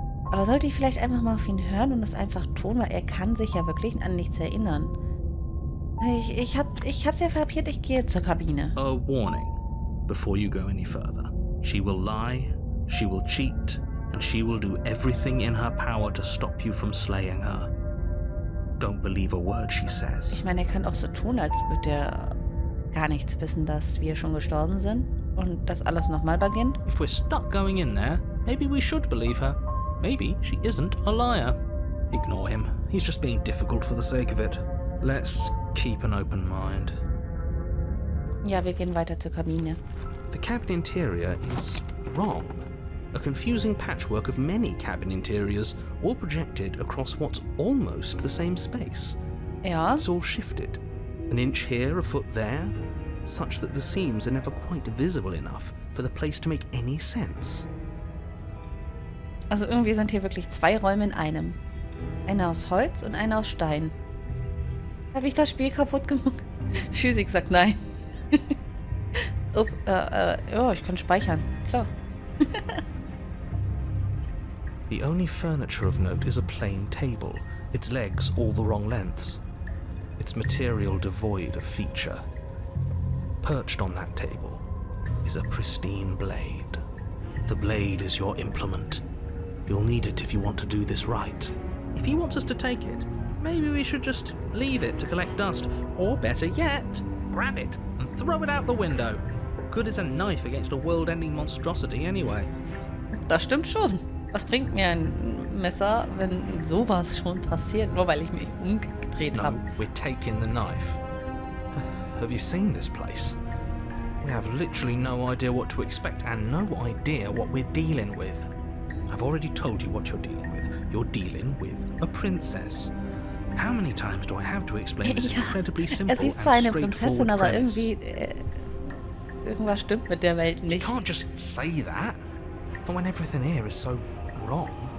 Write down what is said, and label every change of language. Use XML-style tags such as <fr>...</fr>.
<de>Aber sollte ich vielleicht einfach mal auf ihn hören und das einfach tun, weil er kann sich ja wirklich an nichts erinnern. Ich hab's ja verabredet, ich gehe zur Kabine.</de> <en>A warning before you go any further. She will lie, she will cheat, and she will do everything in her power to stop you from slaying her. Don't believe a word she says.</en> <de>Ich meine, er kann auch so tun, als würde er gar nichts wissen, dass wir schon gestorben sind und dass alles nochmal beginnt.</de> <en>If we're stuck going in there, maybe we should believe her. Maybe she isn't a liar. Ignore him. He's just being difficult for the sake of it. Let's keep an open mind.</en> <de>Ja, wir gehen weiter zur Kabine.</de> <en>The cabin interior is wrong. A confusing patchwork of many cabin interiors, all projected across what's almost the same space.</en> <de>Ja.</de> <en>It's all shifted. An inch here, a foot there, such that the seams are never quite visible enough for the place to make any sense.</en> <de>Also irgendwie sind hier wirklich 2 Räume in einem. Einer aus Holz und einer aus Stein. Habe ich das Spiel kaputt gemacht? Physik sagt nein. Ja, ich kann speichern. Klar.</de> <en>The only furniture of note is a plain table, its legs all the wrong lengths. Its material devoid of feature. Perched on that table is a pristine blade. The blade is your implement. You'll need it if you want to do this right. If he wants us to take it, maybe we should just leave it to collect dust. Or better yet, grab it and throw it out the window. What good is a knife against a world-ending monstrosity anyway?</en> <de>Das stimmt schon. Was bringt mir ein Messer, wenn sowas schon passiert, nur weil ich mich umgedreht habe?</de> <en>No, we're taking the knife. Have you seen this place? We have literally no idea what to expect and no idea what we're dealing with. I've already told you what you're dealing with. You're dealing with a princess. How many times do I have to explain this incredibly simple and</en> <de>sieht zwar eine</de> <en>straightforward</en> <de>Prinzessin, aber</de> <en>premise?</en> <de>irgendwie irgendwas stimmt mit der Welt</de> <en>You</en> <de>nicht.</de> <en>can't just say that. But when everything here is so wrong.</en>